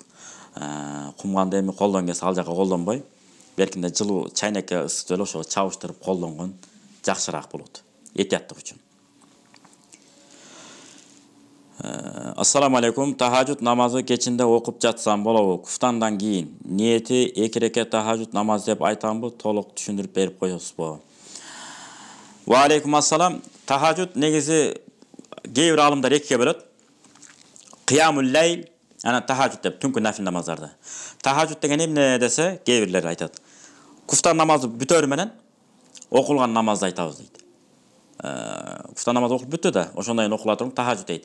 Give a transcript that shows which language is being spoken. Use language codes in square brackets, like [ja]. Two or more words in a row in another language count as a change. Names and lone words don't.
[ky] Кумганды эми колдон келсе ал жака колдонбой, беркинде жылуу чайнекке ысытып эле ошого чабыштырып колдонгон жакшыраак болот. Этияттык үчүн. [ar] السلام عليكم. [ky] Тахажжуд намазы кечинде окуп жатсам болобу? Куфтандан кийин ниети 2 рекат тахажжуд намаз деп айтамбы? Толук түшүндүрүп берип коесузбу? [ar] وعليكم السلام. [ky] Тахажжуд негизи кээ бир алымдар экиге бөлөт. [ar] قيام الليل, [ky] анан тахажжуд деп түнкү нафил намаздарды. Тахажжуд деген эмне десе, кээ бирлер айтат. Куфтан намазы бүтөрү менен окулган намазды айтабыз дейт. Куфтан намазы окулуп бүттү да, ошондон кийин окула туруп тахажжуд дейт.